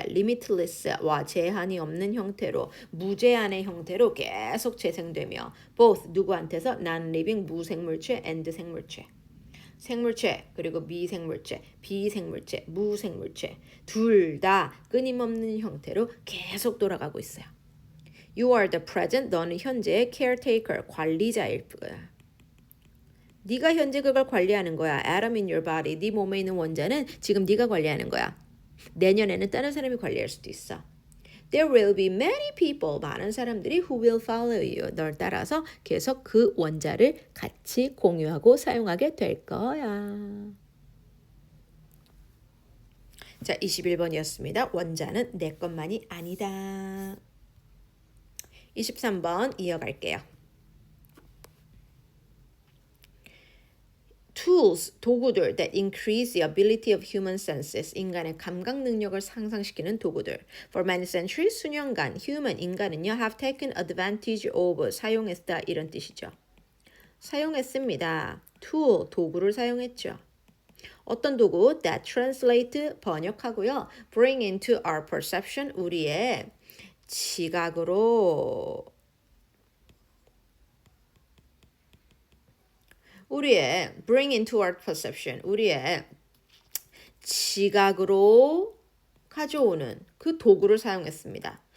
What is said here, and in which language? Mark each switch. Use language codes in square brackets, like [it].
[en] limitless [ko] 와 제한이 없는 형태로, 무제한의 형태로 계속 재생되며 both, 누구한테서? [en] non-living, [ko] 무생물체 and 생물체, 그리고 미생물체, 비생물체, 무생물체 둘 다 끊임없는 형태로 계속 돌아가고 있어요. [en] You are the present, [ko] 너는 현재의 [en] caretaker, [ko] 관리자일 거야. 네가 현재 그걸 관리하는 거야. [en] Atom in your body. [ko] 네 몸에 있는 원자는 지금 네가 관리하는 거야. 내년에는 다른 사람이 관리할 수도 있어. [en] There will be many people, [ko] 많은 사람들이 [en] who will follow you. [ko] 널 따라서 계속 그 원자를 같이 공유하고 사용하게 될 거야. 자, 21번이었습니다. 원자는 내 것만이 아니다. 23번 이어갈게요. [en] Tools, [ko] 도구들 [en] that increase the ability of human senses, [ko] 인간의 감각 능력을 상승시키는 도구들. [en] For many centuries, [ko] 수년간 [en] human, [ko] 인간은요 [en] have taken advantage of, [ko] 사용했다 이런 뜻이죠. 사용했습니다. tool, 도구를 사용했죠. 어떤 도구? [en] that translate, [ko] 번역하고요. [en] bring into our perception, [ko] 우리의 지각으로 우리의 bring into our perception, 우리의 지각으로 가져오는 그 도구를 사용했습니다.